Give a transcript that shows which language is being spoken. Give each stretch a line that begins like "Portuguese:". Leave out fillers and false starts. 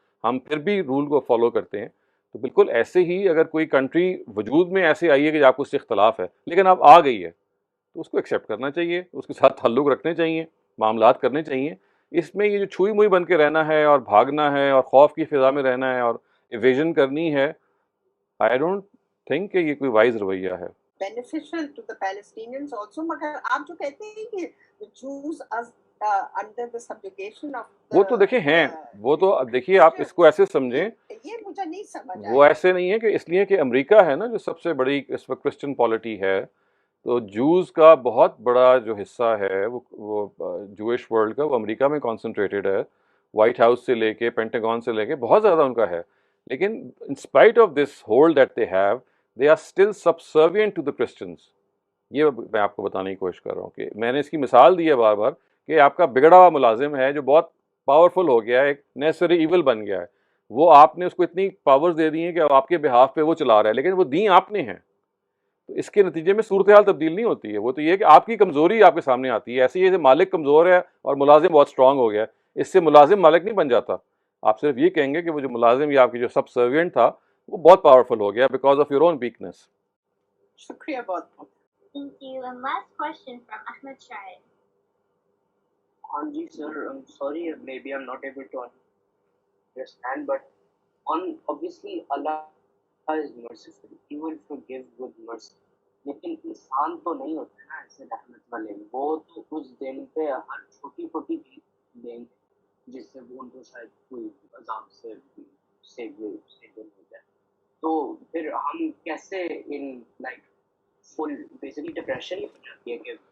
Urdu: ہم پھر بھی رول کو فالو کرتے ہیں. تو بالکل ایسے ہی اگر کوئی کنٹری وجود میں ایسے آئی ہے کہ آپ کو اس سے اختلاف ہے لیکن اب آ گئی ہے، تو اس کو ایکسیپٹ کرنا چاہیے، اس کے ساتھ تعلق رکھنے چاہیے، معاملات کرنے چاہیے. اس میں یہ جو چھوئی موئی بن کے رہنا ہے اور بھاگنا ہے اور خوف کی فضا میں رہنا ہے اور ایویژن کرنی ہے،
English: I don't think
Urdu: کہ یہ کوئی وائز رویہ ہے.
English: beneficial to the Palestinians also.
Urdu: مگر آپ جو کہتے ہیں کہ
English: the Jews are under the subjugation of the,
Urdu: وہ تو دیکھیں ہیں، وہ تو دیکھیے آپ اس کو ایسے سمجھیں، یہ مجھے نہیں سمجھ وہ ایسے نہیں ہے کہ اس لیے کہ امریکہ ہے نا جو سب سے بڑی اس وقت کرسچن پالیٹی ہے، تو جوز کا بہت بڑا جو حصہ ہے وہ جوئش ورلڈ کا، وہ امریکہ میں کانسنٹریٹڈ ہے. وائٹ ہاؤس سے لے کے پینٹاگون سے لے کے بہت زیادہ ان کا ہے.
English: لیکن in spite of this hold that they have, they are still subservient to the Christians.
Urdu: یہ میں آپ کو بتانے کی کوشش کر رہا ہوں کہ میں نے اس کی مثال دی ہے بار بار کہ آپ کا بگڑا ہوا ملازم ہے جو بہت پاورفل ہو گیا ہے، ایک نیسری ایول بن گیا ہے. وہ آپ نے اس کو اتنی پاورز دے دی ہیں کہ آپ کے بہاف پہ وہ چلا رہا ہے، لیکن وہ دیں آپ نے ہیں. تو اس کے نتیجے میں صورتحال تبدیل نہیں ہوتی ہے. وہ تو یہ ہے کہ آپ کی کمزوری آپ کے سامنے آتی ہے. ایسے ہی مالک کمزور ہے اور ملازم بہت اسٹرانگ ہو گیا ہے، اس سے ملازم مالک نہیں بن جاتا. آپ صرف یہ کہیں گے کہ وہ جو ملازم یا آپ کی جو سب سروینٹ تھا وہ بہت پاورفل ہو گیا
English: Because of your own weakness.
Urdu: شکریہ بہت بہت.
English: Thank you. And last question from Ahmed Shahid. Ji sir, I'm sorry, maybe I'm not able to understand, but obviously Allah is merciful, He will forgive with mercy.
Urdu: لیکن انسان تو نہیں ہوتا نا ایسے رحمت والے، وہ تو کچھ دن پہ ہر چھوٹی چھوٹی چیز دیں گے جس سے وہ ان کو شاید کوئی عذاب سے ہو جائے. تو پھر ہم کیسے in like full basically depression ہی ہو جاتی ہے کہ